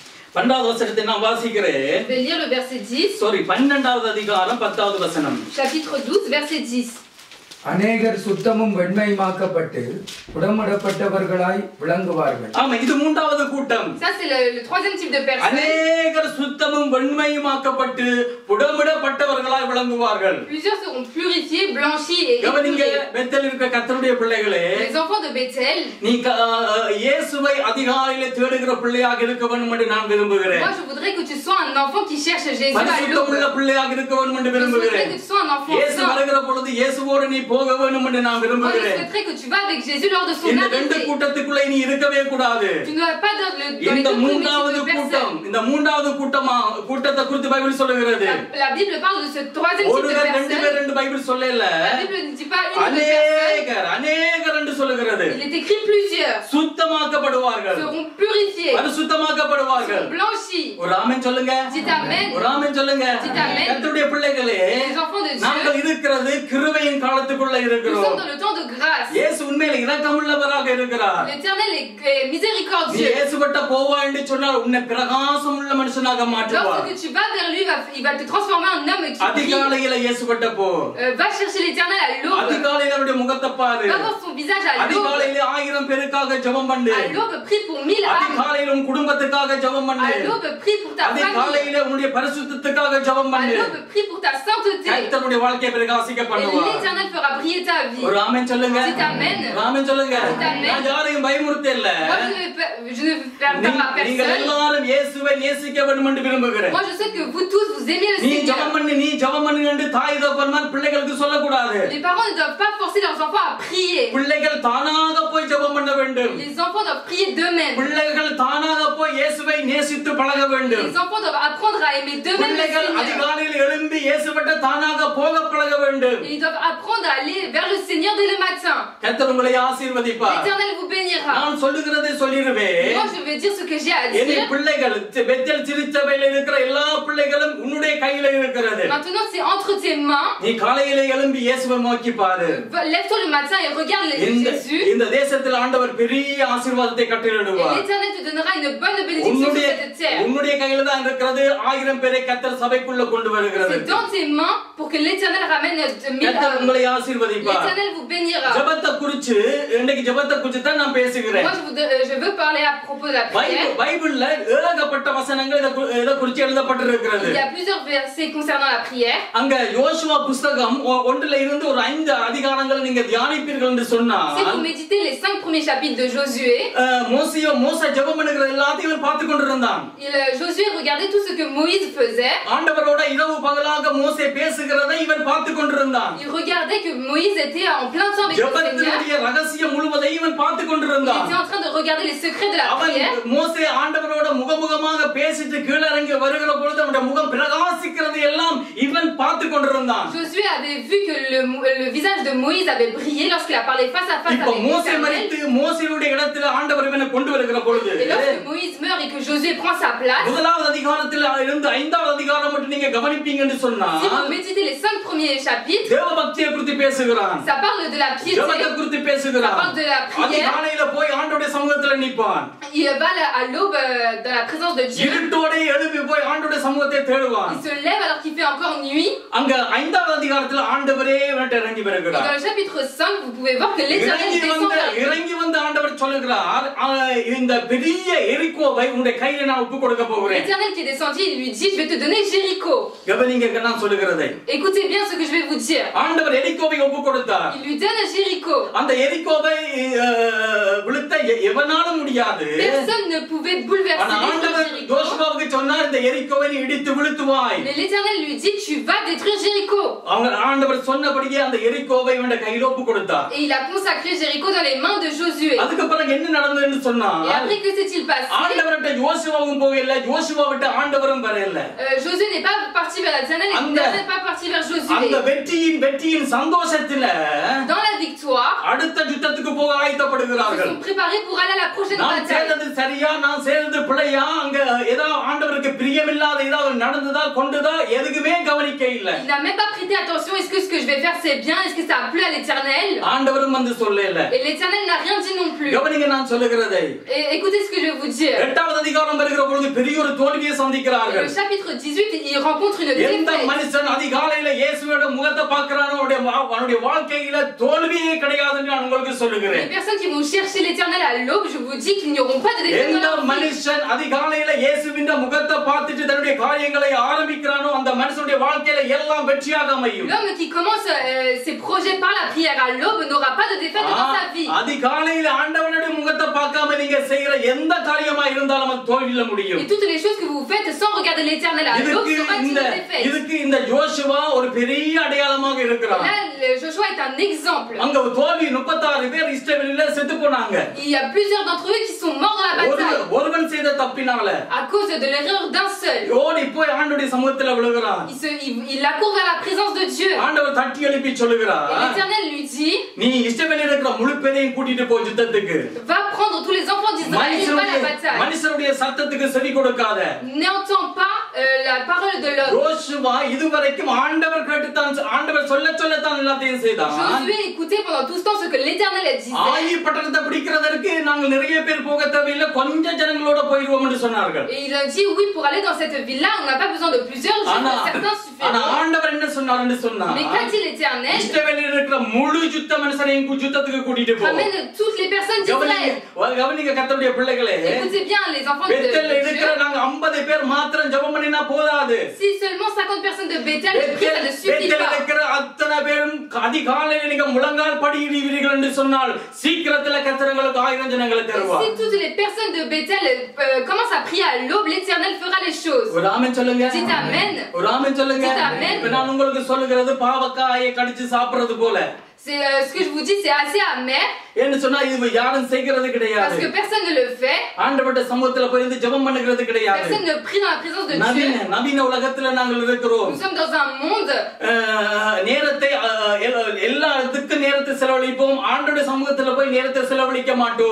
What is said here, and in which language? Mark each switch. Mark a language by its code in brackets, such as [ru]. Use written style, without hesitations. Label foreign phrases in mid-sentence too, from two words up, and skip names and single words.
[ta] 12வது வசனத்தை நான் வாசிக்கிறேன். [fr] Je vais lire le verset 10. [ta] சாரி 12வது அதிகாரம் 10வது வசனம். [fr] Chapitre 12, verset 10. [ta] அநேகர் சுத்தமும் வெண்மையுமாக்கப்பட்டு புடமிடப்பட்டவர்களாய் விளங்குவார்கள். ஆமா, இது மூன்றாவது கூட்டம். [fr] Ça c'est le troisième type de personne. [ta] அநேகர் சுத்தமும் வெண்மையுமாக்கப்பட்டு புடமிடப்பட்டவர்களாய் விளங்குவார்கள். [fr] Plusieurs seront purifiés, blanchis et [ta] கவனிங்க, [fr] épurés. [ta] பெத்தேல் இருக்க கர்த்தருடைய பிள்ளைகளே, [fr] Les enfants de Bethel. [ta] நீ இயேசுவை அதிகாலையிலே தேடுகிற பிள்ளையாக இருக்க வேண்டும் என்று நான் விரும்புகிறேன். [fr] Moi je voudrais que tu sois un enfant qui cherche Jésus à [ta] பரிசுத்தமுள்ள [fr] l'aube. [ta] பிள்ளையாக இருக்க வேண்டும் என்று [fr] Je souhaiterais [ta] விரும்புகிறேன். [fr] que tu sois un enfant [ta] இயேசு [fr] saint. [ta] வருகிற பொழுது இயேசுவோடு நீ போக வேண்டும் என்று நான் [fr] Moi je [ta] விரும்புகிறேன். [fr] souhaiterais que tu vas avec Jésus lors de son [ta] இந்த ரெண்டு [fr] arrivée. [ta] கூட்டத்துக்குள்ளே நீ இருக்கவே கூடாது. [fr] Tu ne vas pas dans les deux [ta] இந்த [fr] premiers [ta] மூன்றாவது [fr] types de [ta] கூட்டம், [fr] personnes. [ta] இந்த மூன்றாவது கூட்டத்தை குறித்து பைபிள் சொல்லுகிறது. [fr] La Bible parle de ce troisième type de [ta] ஒருவர் ரெண்டு [fr] personnes. [ta] பேர் ரெண்டு பைபிள் சொல்லல. [fr] La Bible ne dit pas une ou deux personnes. [ta] அநேகர் என்று சொல்லுகிறது. [fr] Il est écrit plusieurs. [ta] சுத்தமாக்கப்படுவார்கள். [fr] Seront purifiés. [ta] பரிசுத்தமாக்கப்படுவார்கள். [fr] Blanchis. [ta] ஒரு ஆமென் சொல்லுங்க. [fr] Dites amen. [ta] ஒரு ஆமென் சொல்லுங்க. [fr] Dites amen. [ta] கர்த்தருடைய பிள்ளைகளே, [fr] Les enfants de Dieu. [ta] நாங்கள் இருக்கிறது கிருபையின் காலத்துக்குள்ள [fr] Nous [ta] இருக்கிறோம். [fr] sommes dans le temps de grâce. [ta] இயேசு உண்மையிலே இரக்கமுள்ளவராக இருக்கிறார். [fr] L'Éternel est [ta] நீ [fr] miséricordieux. [ta] இயேசுவிட்ட போவா என்று சொன்னால் உன்னை பிரகாசம் உள்ள மனுஷனாக மாற்றுவார். [fr] Lorsque tu vas vers lui, il va te transformer en homme qui brille. [ta] அதிகாலையில இயேசுவிட்ட போ. [fr] Va chercher l'Éternel à l'aube. [ta] அதிகாலையில அவருடைய முகத்தை பாரு. [fr] Va voir son visage à l'aube. [ta] அதிகாலையில 1000 பேருக்காக ஜெபம் பண்ணு. [fr] À l'aube, prie pour 1000 âmes. [ta] அதிகாலையில உன் குடும்பத்துக்காக ஜெபம் பண்ணு. [fr] À l'aube, prie pour ta famille. [ta] அதிகாலையில உன்னுடைய பரிசுத்தத்துக்காக ஜெபம் [fr] À [ta] பண்ணு. [fr] l'aube, prie pour ta sainteté. [ta] கர்த்தருடைய வாழ்க்கையை பிரகாசிக்க [fr] Et [ta] பண்ணுவார். [fr] l'Éternel fera briller ta vie. [ta] ஒரு ஆமென் சொல்லுங்க. [fr] Dites amen. [ta] ஒரு ஆமென் சொல்லுங்க. [fr] Dites amen. [ta] நான் யாரையும் பயமுறுத்தல. [fr] Moi, je ne vais faire peur à [ta] நீங்கள் [fr] personne. [ta] எல்லாரும் இயேசுவை நேசிக்க வேண்டும் என்று விரும்புகிறேன். [fr] Moi, je sais que vous tous, vous aimez le [ta] நீ [fr] Seigneur. [ta] ஜெபம் பண்ணு என்று தாய் தகப்பன்மார் பிள்ளைகளுக்கு சொல்லக்கூடாது. [fr] Les parents ne doivent pas forcer leurs enfants à prier. [ta] பிள்ளைகள் தானாக போய் ஜெபம் பண்ண வேண்டும். [fr] Les enfants doivent prier d'eux-mêmes. [ta] பிள்ளைகள் தானாக போய் இயேசுவை நேசித்து பழக வேண்டும். [fr] Les enfants doivent apprendre à aimer d'eux-mêmes le [ta] பிள்ளைகள் [fr] Seigneur. [ta] அதிகாலையில் எழும்பி இயேசுவிட்ட தானாக போக பழக வேண்டும். [fr] Et ils doivent apprendre à aller vers le Seigneur dès le matin. [ta] கர்த்தர் உங்களை ஆசீர்வதிப்பார். [fr] L'Éternel vous bénira. [ta] நான் சொல்லுகிறதை சொல்லிடுவேன். [fr] Moi, je vais dire ce que j'ai à [ta] என் [fr] dire. [ta] பிள்ளைகள் பெத்தேல் திருச்சபையில் இருக்கிற எல்லா பிள்ளைகளும் உன்னுடைய கையில இருக்கிறது. [fr] Maintenant, c'est entre tes mains. [ta] நீ காலையிலே எழும்பி இயேசுவை நோக்கி பாரு. [fr] Lève-toi le matin et regarde Jésus. [ta] இந்த தேசத்தில் ஆண்டவர் பெரிய ஆசீர்வாதத்தை [fr] Et [ta] கட்டளையிடுவார். [fr] l'Éternel te donnera une bonne bénédiction sur cette terre. [ta] உன்னுடைய கையில தான் இருக்கிறது. 1000 பேரை கர்த்தர் சபைக்குள்ள கொண்டு வருகிறது. [fr] C'est dans tes mains pour que l'Éternel ramène 1000 [ta] கர்த்தர் [fr] âmes. [ta] உங்களை ஆசீர்வதிப்பார். [fr] L'Éternel vous bénira. [ta] ஜெபத்தை குறித்து இன்னைக்கு ஜெபத்தை குறித்து தான் நான் பேசுகிறேன். [fr] Moi, je veux parler à propos de la prière. [ta] பைபிள்ல ஏகப்பட்ட வசனங்கள் இத குறித்து எழுதப்பட்டிருக்கிறது. [fr] Il y a plusieurs versets concernant la prière. [ta] அங்க யோசுவா புத்தகம் 1ல இருந்து ஒரு 5 அதிகாரங்களை நீங்க தியானிப்பீர்கள் என்று சொன்னால், [fr] Si vous méditez les 5 premiers chapitres de Josué, [ta] மோசே ஜெபம் பண்ணுகிற எல்லாத்தையும் பார்த்து கொண்டிருந்தான். [fr] Josué regardait tout ce que Moïse faisait. [ta] ஆண்டவரோட இரவு பகலாக மோசே பேசுகிறதை இவன் பார்த்து கொண்டிருந்தான். [fr] Il regardait que Moïse était en plein temps avec le Seigneur. [ta] ஜெபத்தினுடைய ரகசியம் முழுவதையும் இவன் பார்த்து [fr] Il [ta] கொண்டிருந்தான். [fr] était en train de regarder les secrets de la [ta] அவன் [fr] prière. [ta] மோசே ஆண்டவரோட முகமுகமாக பேசிட்டு கீழே இறங்கி வருகிற பொழுது அவனுடைய முகம் பிரகாசிக்கிறது எல்லாம் இவன் பார்த்து கொண்டிருந்தான். [fr] Josué avait vu que le visage de Moïse avait brillé lorsqu'il a parlé face à face [ta] இப்போ [fr] avec [ta] மோசே [fr] l'Éternel. [ta] மரித்து மோசேயுடைய இடத்துல ஆண்டவர் இவனை கொண்டு வருகிற பொழுது, [fr] Et lorsque Moïse meurt et que Josué prend sa place, [ta] முதலாவது அதிகாரத்தில் இருந்து 5வது அதிகாரம் மட்டும் நீங்க கவனிப்பீங்கன்னு சொன்னா, [fr] si vous méditez les 5 premiers chapitres, [ta] தேவ பக்தியை குறித்து பேசுகிறான். [fr] ça parle de la [ta] ஜெபத்தை [fr] piété. [ta] குறித்து [fr] Ça [ta] பேசுகிறான். [fr] parle de la prière. [ta] அதிகாலையில போய் ஆண்டவருடைய சமூகத்துல நிப்பான். [fr] Il va à l'aube dans la présence de Dieu. [ta] இருட்டோட எழும்பி போய் ஆண்டவருடைய சமூகத்தை தேடுவான். [fr] Il se lève alors qu'il fait encore nuit. [ta] அங்க 5வது அதிகாரத்துல ஆண்டவரே இவன்ட்ட இறங்கி [fr] Et [ta] வருகிறார். [fr] dans le chapitre 5, vous pouvez voir que l'Éternel descend vers lui. [ta] இறங்கி வந்து ஆண்டவர் சொல்லுகிறார், இந்த பெரிய எரிகோவை உன்னுடைய கையில நான் ஒப்பு கொடுக்க போகிறேன். [fr] L'Éternel qui est descendu, il lui dit, je vais te donner Jéricho. [ta] கவனிங்க நான் சொல்லுகிறதை. [fr] Écoutez bien ce que je vais vous dire. [ta] ஆண்டவர் எரிகோவை ஒப்பு கொடுத்தார். [fr] Il lui donne Jéricho. [ta] அந்த எரிகோவை விழுத்த எவனாலும் முடியாது. [fr] Personne ne pouvait bouleverser [ta] ஆனா ஆண்டவர் [fr] Jéricho. [ta] யோசுவாவுக்கு சொன்னார், இந்த எரிகோவை நீ இடித்து விழுத்துவாய். [fr] Mais l'Éternel lui dit, tu vas détruire Jéricho. [ta] ஆண்டவர் சொன்னபடியே அந்த எரிகோவை இவனுடைய கையில ஒப்பு கொடுத்தார். [fr] Et il a consacré Jéricho dans les mains de Josué. [ta] அதுக்கு பிறகு என்ன நடந்ததுன்னு சொன்னா, [fr] Et après, que s'est-il passé? [ta] ஆண்டவர்ட்ட யோசுவாவும் போகல, யோசுவாவிட்ட ஆண்டவரும் வரல. [fr] Josué n'est pas parti vers l'Éternel et l'Éternel n'est pas parti vers [ta] அந்த [fr] Josué. [ta] வெற்றியின் சந்தோஷத்துல [fr] Dans la victoire, [ta] அடுத்த யுத்தத்துக்கு போக [fr] ils [ta] ஆயத்தப்படுகிறார்கள். [fr] sont préparés pour aller à la prochaine [ta] நான் [fr] bataille. [ta] செய்தது சரியா நான் செய்தது பிழையா அங்க ஏதாவது ஆண்டவருக்கு பிரியமில்லாத ஏதாவது நடந்ததா கொண்டதா எதுக்குமே கவனிக்க இல்ல. [fr] Il n'a même pas prêté attention. Est-ce que ce que je vais faire c'est bien? Est-ce que ça a plu à l'Éternel? [ta] ஆண்டவரும் வந்து சொல்லல. [fr] Et l'Éternel n'a rien dit non plus. [ta] கவனிங்க நான் சொல்லுகிறதை. [fr] Et écoutez ce que je vais vous dire. [ta] 8வது அதிகாரம் வருகிற பொழுது பெரிய ஒரு தோல்வியை சந்திக்கிறார்கள். [fr] Le chapitre 18 il rencontre une [ta] எந்த [fr] défaite. [ta] மனுஷன் அதிகாலையில இயேசுவோட முகத்தை பார்க்கறானோ அவனுடைய வாழ்க்கையில தோல்வியே கிடையாது என்று நான் உங்களுக்கு சொல்லுகிறேன். [fr] Les personnes qui vont chercher l'Éternel à l'aube, je vous dis qu'ils n'auront pas de défaite dans [ta] எந்த [fr] leur vie. [ta] மனுஷன் அதிகாலையில இயேசுவின் முகத்தை பார்த்துட்டு தன்னுடைய காரியங்களை ஆரம்பிக்கிறானோ அந்த மனுஷனுடைய வாழ்க்கையில எல்லாம் வெற்றியாக அமையும். [fr] L'homme qui commence ses projets par la prière à l'aube n'aura pas de défaite dans sa vie. [ta] அதிகாலையில ஆண்டவனுடைய முகத்தை பார்க்காம நீங்க செய்யற எந்த காரியமா இருந்தாலும் அது தோல்வியில முடியும். [fr] Et toutes les choses que vous faites sans regarder l'Éternel à l'aube sera une défaite. [ta] இதுக்கு இந்த யோசுவா ஒரு பெரிய அடையாளமாக இருக்கிறார். [fr] Là, Joshua est un exemple. [ta] அங்க தோல்வி 36 பேர் இஸ்ரவேலில செத்து போனாங்க. [fr] Il y a plusieurs d'entre eux qui sont morts dans la bataille. [ta] ஒருவன் செய்த தப்பினால [fr] à cause de l'erreur d'un seul. [ta] ஓடி போய் ஆண்டவருடைய சமூகத்துல விழுகிறான். [fr] Il accourt vers la présence de Dieu. [ta] ஆண்டவர் தட்டி எழுப்பி சொல்லுகிறார். [fr] Et l'Éternel lui dit, [ta] நீ இஸ்ரவேலில இருக்கிற முழு பேரையும் கூட்டிட்டு போ யுத்தத்துக்கு. [fr] va prendre tous les enfants d'Israël et va à la bataille. [ta] மனுஷருடைய சத்தத்துக்கு செவி கொடுக்காத. [fr] N'entends pas la parole de l'homme. [ta] யோசுவா இதுவரைக்கும் ஆண்டவர் கேட்டுத்தான் ஆண்டவர் சொல்லத்தான் எல்லாத்தையும் செய்தான். [fr] Josué écoutait pendant tout ce temps ce que l'Éternel a dit. [ta] ஆயி பட்டணத்தை பிடிக்கிறதற்கு நாங்க நிறைய பேர் போக தேவையில்லை கொஞ்சம் ஜனங்களோட போயிடுவோம் என்று சொன்னார்கள். [fr] Et il a dit oui, pour aller dans cette ville là on n'a pas besoin de plusieurs jours, certains suffiront. [ta] ஆண்டவர் என்ன சொன்னார்னு சொன்னா, [fr] Mais qu'a dit l'Éternel? [ta] இஸ்ரவேலில் இருக்கிற முழு யுத்த மனுஷரையும் யுத்தத்துக்கு கூட்டிட்டு போ. [fr] Ramène toutes les personnes d'Israël. [ta] கவனிங்க கர்த்தருடைய பிள்ளைகளே. [fr] Écoutez bien les enfants de [ta] பெத்தேல்ல இருக்கிற நாங்க 50 பேர் மாத்திரம் ஜெபம் பண்ணினா போதாது. [fr] Si seulement 50 personnes de Bethel prient, ça ne suffit [ta] பெத்தேல்ல [fr] pas. [ta] இருக்கிற அத்தனை பேரும் அதிகாலையில நீங்க முழங்கால் படியிடுவீர்கள் என்று சொன்னால் சீக்கிரத்துல கர்த்தருக்கு 1000 ஜனங்களை தருவார். [fr] Si toutes les personnes de Bethel commencent à prier à l'aube, l'Éternel fera les choses. [ta] ஒரு ஆமென் சொல்லுங்க. [fr] Dites amen. [ta] ஒரு ஆமென் சொல்லுங்க. [fr] Dites amen. [ta] நான் உங்களுக்கு சொல்லுகிறது பாவக்காயை கடிச்சு சாப்பிடுறது போல. [fr] C'est ce que je vous dis, c'est assez amer. [ta] என்ன சொன்னா இது யாரும் செய்கிறது கிடையாது. [fr] Parce que personne ne le fait. [ta] ஆண்டவருடைய சமூகத்துல போய் வந்து ஜெபம் பண்ணுகிறது கிடையாது. [fr] Personne ne prie dans la présence de Dieu. [ta] நவீன உலகத்துல நாங்கள் இருக்கிறோம். [fr] Nous sommes dans un monde. [ta] நேரத்தை எல்லா இடத்துக்கு நேரத்தை செலவழிப்போம். ஆண்டவருடைய சமூகத்துல போய் நேரத்தை செலவழிக்க மாட்டோம்.